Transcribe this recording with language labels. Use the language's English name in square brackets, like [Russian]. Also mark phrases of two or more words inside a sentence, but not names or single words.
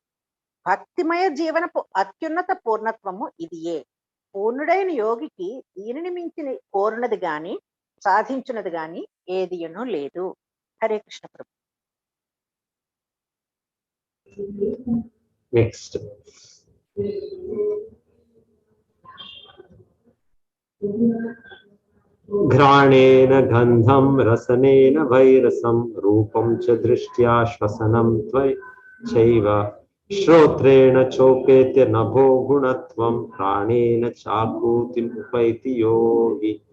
[Telugu] భక్తిమయ జీవనపు అత్యున్నత పూర్ణత్వము ఇదియే. పూర్ణుడైన యోగికి దీనిని మించి కోరినది గాని సాధించినది గాని ఏదియును లేదు. హరే కృష్ణ ప్రభు. [Sanskrit] నెక్స్ట్ घ्राणेन गंधम रसनेन वैरसं रूपं च दृष्ट्या श्वसनं त्वचैव श्रोत्रेण चोपेत्य नभो गुणत्वं प्राणेन चाकूतिम् उपैति योगी.